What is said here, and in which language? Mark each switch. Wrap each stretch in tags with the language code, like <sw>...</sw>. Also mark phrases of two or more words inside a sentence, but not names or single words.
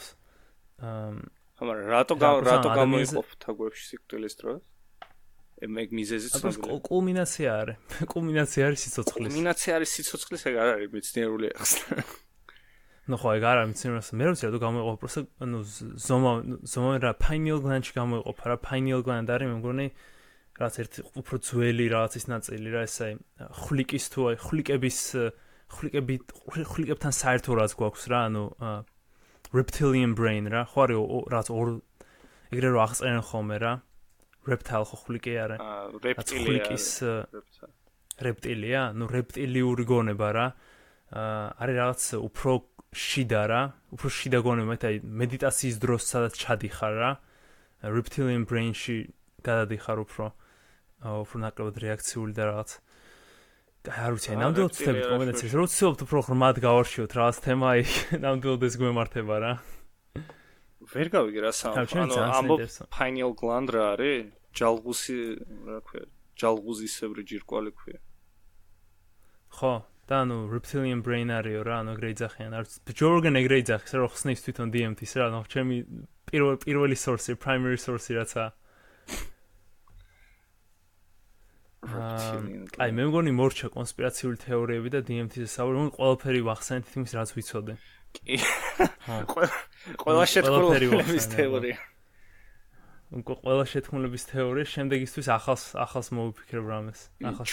<ka>მაგრამ რატო გამოიყო თაგვებში სიკვდილის დროს ეგ მიზეზი ცნობილია კულმინაცია არის სიცოცხლის ეგ არ არის მეცნიერული ახსნა ну ხო ეგ არ არის მეცნიერული მე ვიცი რა გამოიყოფა</ka> <ru>просто ну</ru> <ka>ზომა რა</ka> <en>pineal gland-</en> <ka>ში გამოიყოფა რა</ka> <en>pineal gland</en> <ka>არის მე მგონი რაც ერთი უფრო ძველი რაღაცის ნაწილი რა ესე ხვლიკის თუ აი ხვლიკებთან საერთო რაც გვაქვს რა ანუ</ka> <en>reptilian brain</en> <ka>რა ხო არის რაც ეგრე რო აღწერენ ხოლმე რა reptile ხო ხვლიკი არის რეპტილია ну რეპტილიური გონება რა არის რაღაც უფრო შიდა გონება აი მედიტაციის დროს სადაც ჩადიხარ რა</ka> <en>reptilian brain-</en> <ka>ში გადადიხარ უფრო ნაკლებად რეაქციული და რაღაც არ ვიცი ნამდვილად ვწდებით კომბინაციას რო ვცდილობთ უფრო ღრმად გავარჩიოთ რაღაც თემა აი ნამდვილად ეს გვემართება რა ვერ გავიგე რა ანუ ამბობ</ka> <en>pineal gland</en> <ka>რა არის ჯალღუსისებრი ჯირკვალი ქვია ხო და ანუ</ka> <en>reptilian brain</en> <ka>არისო რა ანუ ეგრე იძახიან არ ჯორგენ ეგრე იძახის რომ ხსნის თვითონ DMT-ს რა ანუ ჩემი პირველი</ka> <en>source primary source</en> <ka>რაცა აი მე მგონი მორჩა კონსპირაციული თეორიები და DMT-ზე საუბრობენ ყველაფერი ვახსენეთ თითქმის რაც ვიცოდე კი ყველა შეთქმულების თეორია ყველა შეთქმულების თეორია შემდეგისთვის ახალს მოვიფიქრებ რამეს ახალ</ka>